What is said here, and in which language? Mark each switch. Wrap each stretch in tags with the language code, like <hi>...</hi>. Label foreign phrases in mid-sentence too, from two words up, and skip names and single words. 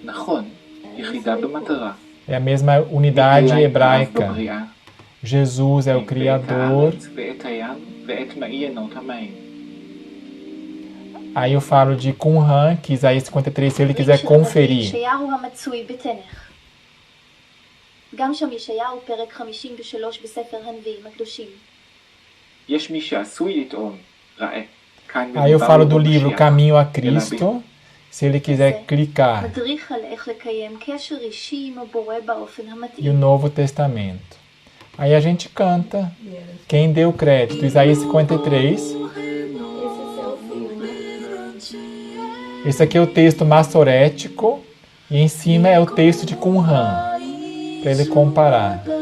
<pt>É a mesma unidade hebraica. Jesus é o Criador. Aí eu falo de Qumran, que Isaías 53, se ele quiser conferir.</pt> <he>גם שם ישעיהו פרק 53 בספר הנביאים הקדושים. יש מי שעשוי לטעון, ראה.</he> <pt>Aí eu falo do livro Caminho a Cristo, se ele quiser clicar.</pt> <he>מדריך על איך לקיים קשר אישי עם הבורא באופן המתאים.</he> <pt>E o Novo Testamento. Aí a gente canta. Quem deu crédito? Isaías 53. Esse aqui é o texto massorético e em cima é o texto de Qumran. Para ele comparar.</pt>